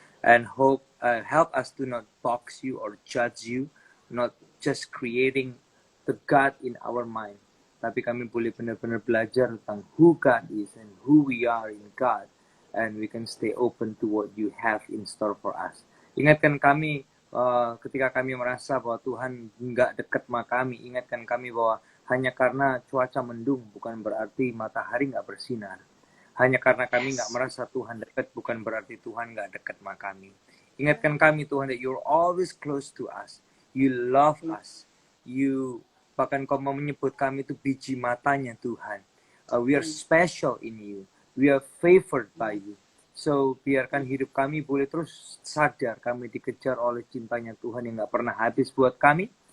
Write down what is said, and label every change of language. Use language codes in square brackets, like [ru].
[en] And help us to not box you or judge you, not just creating the God in our mind. [id] Tapi kami boleh benar-benar belajar tentang [en] who God is and who we are in God. And we can stay open to what you have in store for us. [id] Ingatkan kami ketika kami merasa bahwa Tuhan nggak dekat sama kami, ingatkan kami bahwa hanya karena cuaca mendung bukan berarti matahari nggak bersinar. Hanya karena kami nggak Yes. merasa Tuhan dekat bukan berarti Tuhan nggak dekat sama kami. Ingatkan kami Tuhan [en] that you're always close to us. You love us. [id] You bahkan kau mau menyebut kami itu biji matanya Tuhan. [en] We are special in you. We are favored by you. [id] So biarkan hidup kami boleh terus sadar kami dikejar oleh cintanya Tuhan yang nggak pernah habis buat kami.